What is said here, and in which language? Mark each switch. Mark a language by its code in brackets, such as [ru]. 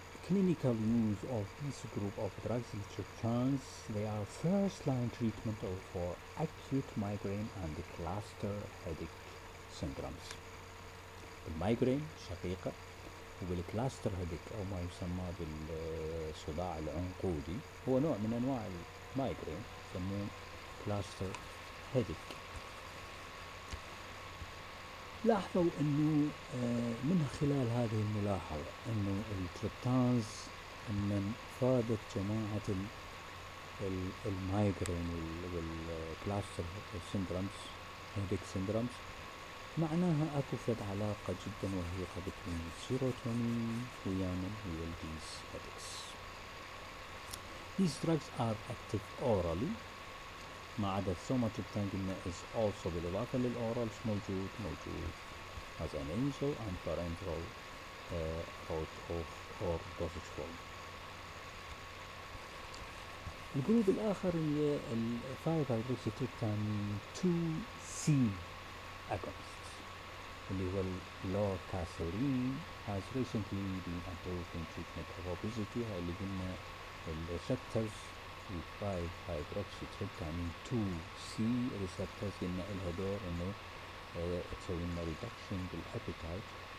[en] clinical use of this group of drugs triptans, they are first line treatment for acute migraine and cluster headache syndromes. [ar] المايجرين شقيقة وبالكلاستر هيديك أو ما يسمى بالصداع العنقودي هو نوع من أنواع المايجرين يسموه كلاستر هيديك. لاحظوا انه من خلال هذه الملاحظة انه التريبتانز من فادت جماعة المايجرين والكلاستر سيندرومز هيديك سيندرومز معناها اكو فد علاقة جدا وثيقة بين السيروتونين ويانا ويا [en] these headaches. These drugs are active orally [ar] ما عدا السوماتريبتان قلنا [en] is also [ar] بالإضافة للأورال موجود [en] as an nasal and parenteral route of or dosage form. [ar] الجروب الآخر هي ال 5-hydroxytryptamine 2C agonists. اللي هو [en] اللوكاسيرين has recently been approved in treatment of obesity. [ar] هاي اللي قلنا الريسبتورز ال 5 hydroxytryptamine 2 C receptors قلنا إلها دور إنه تسوي لنا reduction بالappetite.